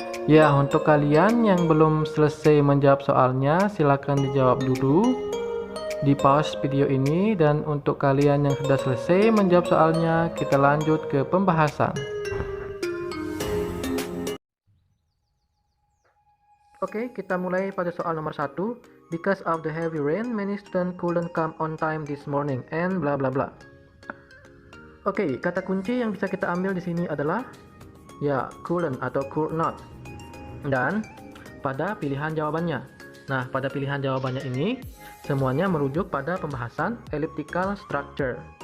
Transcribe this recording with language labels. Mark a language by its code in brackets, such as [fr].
[id] Ya, untuk kalian yang belum selesai menjawab soalnya, silakan dijawab dulu di pause video ini, dan untuk kalian yang sudah selesai menjawab soalnya, kita lanjut ke pembahasan. Oke, kita mulai pada soal nomor 1. [en] Because of the heavy rain, many students couldn't come on time this morning and bla bla bla. [id] Oke, kata kunci yang bisa kita ambil di sini adalah ya couldn't atau could not, dan pada pilihan jawabannya. Nah, pada pilihan jawabannya ini semuanya merujuk pada pembahasan elliptical structure.